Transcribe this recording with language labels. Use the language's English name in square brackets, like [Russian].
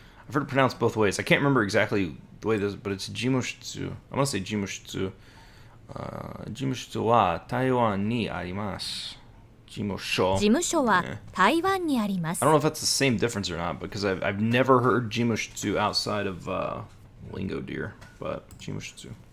[English] I've heard it pronounced both ways. I can't remember exactly the way this, but it's 事務室. I'm gonna say 事務室. [Japanese] 事務室は台湾にあります。事務所は台湾にあります。 [English] I don't know if that's the same difference or not, because I've never heard 事務室 outside of Lingo Deer, but 事務室.